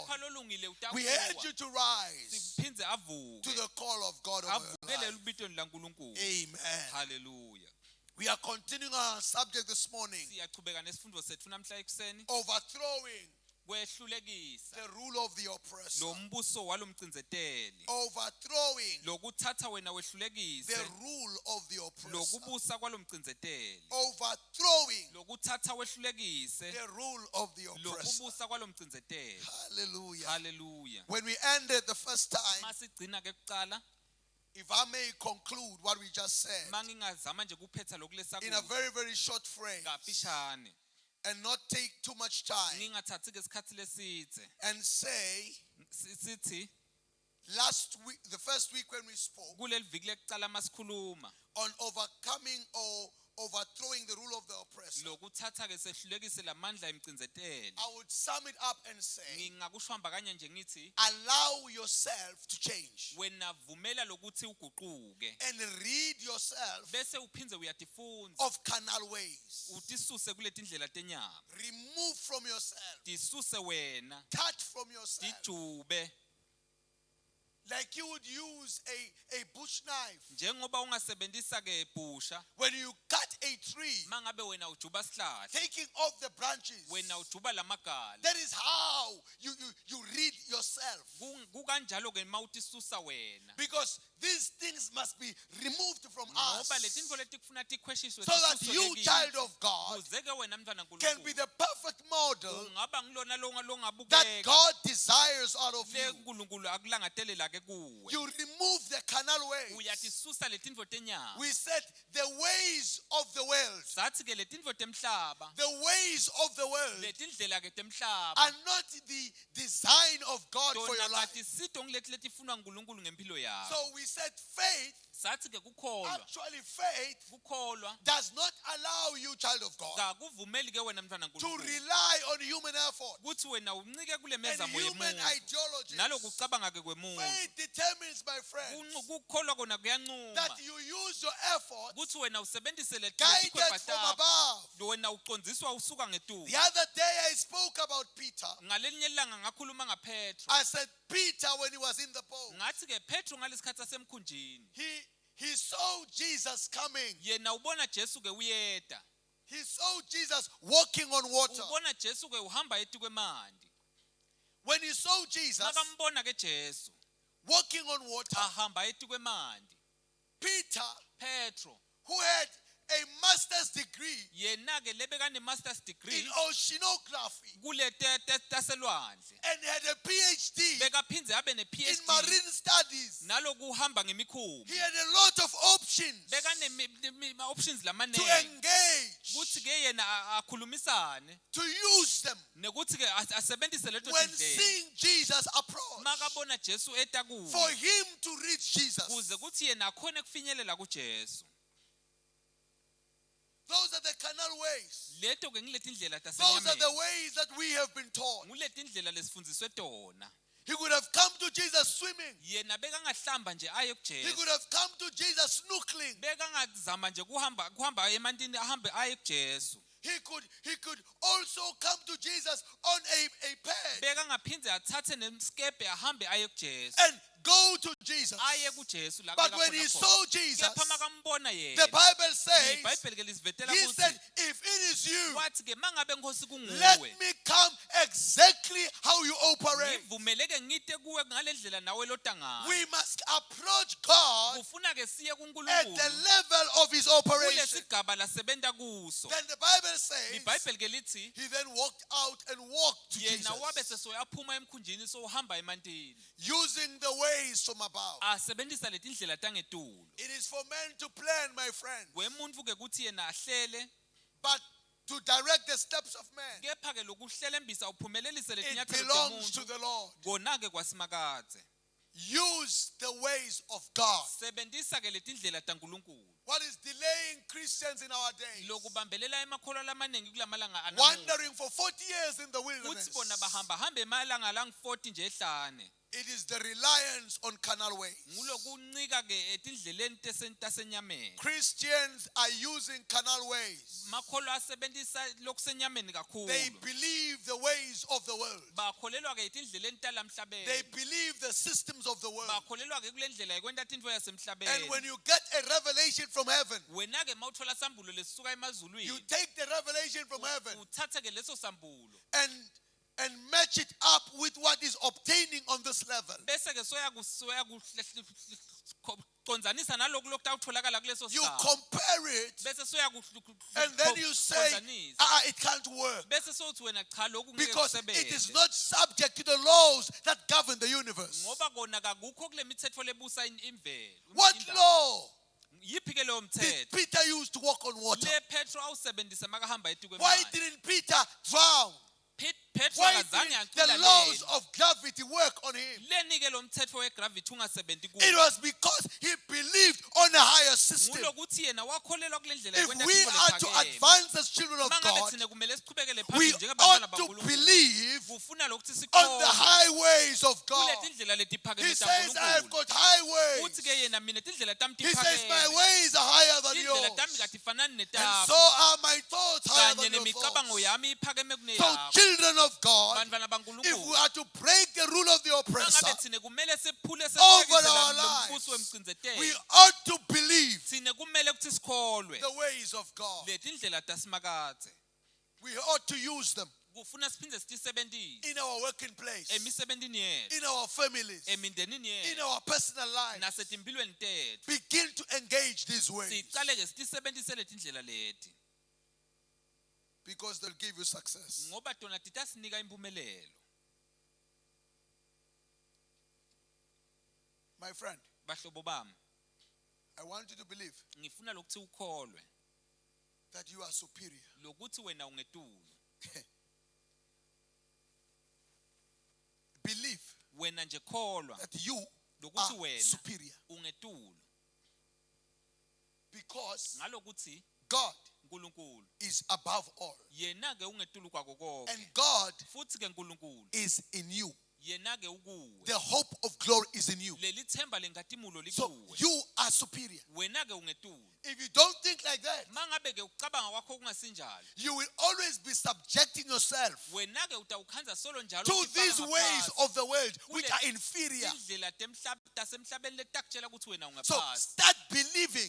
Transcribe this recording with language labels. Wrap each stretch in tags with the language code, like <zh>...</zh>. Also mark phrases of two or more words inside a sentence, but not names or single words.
<en>We urge you to rise to the call of God over your life. Amen. Hallelujah. We are continuing our subject this morning, overthrowing</en> <ss>kwehlulekisa</ss> <en>the rule of the oppressor.</en> <ss>lo mbuso walomcinzeteli</ss> <en>Overthrowing</en> <ss>lokuthatha wena</ss> <en>the</en> <ss>wehlulekise</ss> <en>rule of the oppressor.</en> <ss>lokubusa kwalomcinzeteli</ss> <en>Overthrowing</en> <ss>lokuthatha wehlulekise</ss> <en>the rule of the oppressor.</en> <ss>lokubusa kwalomcinzeteli.</ss> <en>Hallelujah. Hallelujah. When we ended the first time,</en> <ss>Masigcina ke kuqala</ss> <en>if I may conclude what we just said</en> <ss>mangingazama nje kuphetha lokulesa</ss> <en>in a very, very short phrase</en> <ss>kafishane</ss> <en>and not take too much time</en> <ss>ngingathathi ke isikhathi lesitse</ss> <en>and say,</en> <ss>sithi</ss> <en>last week, the first week when we spoke</en> <ss>kuleli viki lekuqala masikhuluma</ss> <en>on overcoming or overthrowing the rule of the oppressor,</en> <ss>lokuthatha ke sehlulekise lamandla emcinzeteli</ss> <en>I would sum it up and say,</en> <ss>ngingakusho hamba kanye nje ngithi</ss> <en>allow yourself to change</en> <ss>wena vumela lokuthi uguquke</ss> <en>and rid yourself</en> <ss>bese uphindze uyatifunza</ss> <en>of carnal ways.</en> <ss>utisuse kuleti ndlela tenyama</ss> <en>Remove from yourself,</en> <ss>tisuse wena</ss> <en>touch from yourself,</en> <ss>tijube</ss> <en>like you would use a bush knife.</en> <ss>njengoba ungasebenzisa ke busha</ss> <en>When you cut a tree,</en> <ss>mangabe wena ujuba sihlahla</ss> <en>taking off the branches,</en> <ss>wena ujuba lamagala</ss> <en>that is how you rid yourself.</en> <ss>kukanjalo ke mawutisusa wena</ss> <en>Because these things must be removed from</en> <ss>ngoba</ss> <en>us</en> <ss>letinto letikufuna tikhweshiswe</ss> <en>so that you, child of God,</en> <ss>uzeke wena mntwana</ss> <en>can be</en> <ss>kaNkulunkulu</ss> <en>the perfect model</en> <ss>ungaba ngilona</ss> <en>that</en> <ss>longabukeka</ss> <en>God desires out of</en> <ss>le</ss> <en>you.</en> <ss>uNkulunkulu akulangatele ke kuwe</ss> <en>You remove the carnal ways.</en> <ss>uyatisusa letinto tenyama</ss> <en>We said the ways of the world,</en> <ss>sathi ke letinto temhlaba</ss> <en>the ways of the world</en> <ss>letindlela ke temhlaba</ss> <en>are not the design of God for your</en> <ss>tona</ss> <en>life.</en> <ss>katisito ngileti letifunwa nguNkulunkulu ngempilo yakho</ss> <en>So we said faith,</en> <ss>sathi ke kukholwa</ss> <en>actually faith</en> <ss>kukholwa</ss> <en>does not allow you, child of God,</en> <ss>kakuvumeli ke wena mntwana</ss> <en>to</en> <ss>kaNkulunkulu</ss> <en>rely on human effort</en> <ss>kuthi wena uncike kule</ss> <en>and</en> <ss>mezamo</ss> <en>human</en> <ss>yemuntu</ss> <en>ideologies.</en> <ss>nalokucabanga ke kwemuntu</ss> <en>Faith determines, my friend,</en> <ss>kukholwa kona kuyancuma</ss> <en>that you use your effort</en> <ss>kuthi wena usebenzise</ss> <en>guided</en> <ss>letikhwepa</ss> <en>from</en> <ss>takho</ss> <en>above.</en> <ss>wena uqondziswa usuka ngetulo</ss> <en>The other day I spoke about Peter.</en> <ss>ngalelinye ilanga ngakhuluma ngaPetro</ss> <en>I said Peter, when he was in the boat,</en> <ss>ngathi ke Petro ngalesikhathi sasemkhunjini</ss> <en>he saw Jesus coming.</en> <ss>yena ubona Jesu ke uyeda</ss> <en>He saw Jesus walking on water.</en> <ss>ubona Jesu ke uhamba eti kwemanti</ss> <en>When he saw Jesus</en> <ss>makambona ke Jesu</ss> <en>walking on water,</en> <ss>ahamba eti kwemanti</ss> <en>Peter,</en> <ss>Petro</ss> <en>who had a master's degree</en> <ss>yena ke lebekane</ss> <en>master's degree in oceanography</en> <ss>kule taselwandle</ss> <en>and had a PhD</en> <ss>bekaphindze abe ne</ss> <en>in</en> <ss>PhD</ss> <en>marine studies,</en> <ss>nalokuhamba ngemikhumbi</ss> <en>he had a lot of options</en> <ss>bekane options</ss> <en>to</en> <ss>lamanengi</ss> <en>engage,</en> <ss>kuthi ke yena akhulumisane</ss> <en>to use them.</en> <ss>nekuthi ke asebenzise leto</ss> <en>When</en> <ss>tindlela</ss> <en>seeing Jesus approach,</en> <ss>makabona Jesu eta kuye</ss> <en>for him to reach Jesus.</en> <ss>kuze kuthi yena akhone kufinyelela kuJesu</ss> <en>Those are the carnal ways.</en> <ss>leto ke ngiletindlela</ss> <en>Those are the</en> <ss>tasenyameni</ss> <en>ways that we have been taught.</en> <ss>nguletindlela lesifundiswe tona</ss> <en>He could have come to Jesus swimming.</en> <ss>yena bekangahlamba nje aye</ss> <en>He</en> <ss>kuJesu</ss> <en>could have come to Jesus snorkeling.</en> <ss>bekangazama nje kuhamba emantini ahambe aye kuJesu</ss> <en>He could also come to Jesus on a pad</en> <ss>bekangaphindze athathe nemskepe ahambe aye kuJesu</ss> <en>and go to Jesus.</en> <ss>aye kuJesu la</ss> <en>But when he saw Jesus,</en> <ss>kepha makambona</ss> <en>the</en> <ss>yena</ss> <en>Bible says,</en> <ss>iBhayibheli ke lisivetela</ss> <en>he said,</en> <ss>kuthi</ss> <en>if it is you,</en> <ss>wathi ke mangabe nkosi</ss> <en>let</en> <ss>kunguwe</ss> <en>me come exactly how you operate.</en> <ss>ngivumeleke ngite kuwe ngalendlela nawe lota ngayo</ss> <en>We must approach God</en> <ss>kufuna ke siye</ss> <en>at the</en> <ss>kuNkulunkulu</ss> <en>level of his operation.</en> <ss>kulesigaba lasebenta kuso</ss> <en>Then the Bible says,</en> <ss>iBhayibheli ke lithi</ss> <en>he then walked out and walked to</en> <ss>yena wabe</ss> <en>Jesus,</en> <ss>sesoyaphuma emkhunjini sohamba emantini</ss> <en>using the ways from above.</en> <ss>asebenzisa letindlela tangetulo</ss> <en>It is for men to plan, my friend,</en> <ss>kwemuntu ke kuthi yena ahlele</ss> <en>but to direct the steps of man,</en> <ss>kepha ke lokuhlelembisa uphumelelise</ss> <en>it</en> <ss>letinyathelo</ss> <en>belongs to</en> <ss>temuntu</ss> <en>the Lord.</en> <ss>kona ke kwasimakadze</ss> <en>Use the ways of God.</en> <ss>sebenzisa ke letindlela taNkulunkulu</ss> <en>What is delaying Christians in our days?</en> <ss>lokubambelela emakholwa lamanengi kulamalanga anamuhla</ss> <en>Wandering for 40 years in the wilderness.</en> <ss>kuthi bona bahamba hamba emalanga lang40 nje ehlane</ss> <en>It is the reliance on carnal ways.</en> <ss>ngulokuncika ke etindleleni tasenyameni</ss> <en>Christians are using carnal ways.</en> <ss>makholwa asebenzisa lokusenyameni kakhulu</ss> <en>They believe the ways of the world.</en> <ss>bakholelwa ke etindleleni</ss> <en>They</en> <ss>talamhlabeni</ss> <en>believe the systems of the world.</en> <ss>bakholelwa ke kulendlela yekwenta tintfo</ss> <en>And</en> <ss>yasemhlabeni</ss> <en>when you get a revelation from heaven,</en> <ss>wena ke mawuthola sambulo lesisuka</ss> <en>you</en> <ss>emazulwini</ss> <en>take the revelation from heaven</en> <ss>uthathe ke leso sambulo</ss> <en>and and match it up with what is obtaining on this level.</en> <ss>bese ke konzanisa naloku lokutawutholakala kuleso</ss> <en>You</en> <ss>sigaba</ss> <en>compare it,</en> <ss>bese</ss> <en>and then you say, it can't work.</en> <ss>bese sothi wena cha lokhu ngeke</ss> <en>Because it is</en> <ss>kusebenze</ss> <en>not subject to the laws that govern the universe.</en> <ss>ngoba kona kakukho kule mithetho lebusa imvelo</ss> <en>What law</en> <ss>yiphi ke leyo</ss> <en>did</en> <ss>mthetho</ss> <en>Peter use to walk on water?</en> <ss>le Petro awusebenzisa makahamba etikweni</ss> <en>Why didn't Peter drown?</en> <ss>Petro</ss> <en>Why</en> <ss>akazange</ss> <en>didn't the laws</en> <ss>acula</ss> <en>of gravity work on him?</en> <ss>leni ke lo mthetho wegravity ungasebenzi</ss> <en>It</en> <ss>kuwo</ss> <en>was because he believed on a higher system.</en> <ss>ngulokuthi yena wakholelwa kule ndlela</ss> <en>If we are to advance as children of</en> <ss>mangabe</ss> <en>God,</en> <ss>thina kumele siqhubekele</ss> <en>we</en> <ss>phambili njengabantwana</ss> <en>ought to</en> <ss>baNkulunkulu</ss> <en>believe</en> <ss>kufuna lokuthi</ss> <en>on the</en> <ss>sikholwe</ss> <en>highways of God.</en> <ss>kuleti ndlela letiphakeme</ss> <en>He says, I've</en> <ss>taNkulunkulu</ss> <en>got highways.</en> <ss>uthi ke yena mina tindlela tami</ss> <en>He says, my</en> <ss>tiphakeme</ss> <en>ways are higher than</en> <ss>tindlela</ss> <en>yours.</en> <ss>tami katifanani</ss> <en>And so</en> <ss>netakho</ss> <en>are my thoughts higher</en> <ss>kanye</ss> <en>than your</en> <ss>nemicabango</ss> <en>thoughts.</en> <ss>yami iphakeme</ss> <en>So</en> <ss>kuneyakho</ss> <en>children of God,</en> <ss>bantwana</ss> <en>if we</en> <ss>baNkulunkulu</ss> <en>are to break the rule of the oppressor</en> <ss>mangabe thina kumele sephule</ss> <en>over our</en> <ss>lombuso</ss> <en>lives,</en> <ss>wemcinzetelo</ss> <en>we ought to believe</en> <ss>thina kumele ukuthi sikholwe</ss> <en>the ways of God.</en> <ss>leti ndlela tasimakathe</ss> <en>We ought to use them</en> <ss>kufuna siphinde sitisebentise</ss> <en>in our working place,</en> <ss>emisebentini yethu</ss> <en>in our families,</en> <ss>emindenini</ss> <en>in</en> <ss>yethu</ss> <en>our personal lives.</en> <ss>nasetimpilweni tethu</ss> <en>Begin to engage these ways</en> <ss>sicale ke sitisebentise leti ndlela leti</ss> <en>because they'll give you success.</en> <ss>ngoba tona titasinika impumelelo</ss> <en>My friend,</en> <ss>bahlobo bami</ss> <en>I want you to believe</en> <ss>ngifuna lokuthi ukholwe</ss> <en>that you are superior.</en> <ss>lokuthi wena ungetulu</ss> <en>Believe</en> <ss>wena nje kholwa</ss> <en>that you</en> <ss>lokuthi</ss> <en>are</en> <ss>wena</ss> <en>superior</en> <ss>ungetulu</ss> <en>because</en> <ss>ngalokuthi</ss> <en>God</en> <ss>uNkulunkulu</ss> <en>is above all.</en> <ss>yena ke ungetulu kwako konke</ss> <en>And God</en> <ss>futhi ke uNkulunkulu</ss> <en>is in you.</en> <ss>yena ke ukuwe</ss> <en>The hope of glory is in you.</en> <ss>leli themba lenkatimulo</ss> <en>So</en> <ss>likuwe</ss> <en>you are superior.</en> <ss>wena ke ungetulu</ss> <en>If you don't think like that,</en> <ss>mangabe ke ucabanga kwakho kungasinjalo</ss> <en>you will always be subjecting yourself</en> <ss>wena ke utawukhanza solo njalo</ss> <en>to</en> <ss>ukufaka</ss> <en>these ways</en> <ss>ngaphansi.</ss> <en>of the world which are inferior.</en> <ss>indlela tasemhlabeni letakutshela ukuthi wena</ss> <en>So</en> <ss>ungaphasi</ss> <en>start believing</en>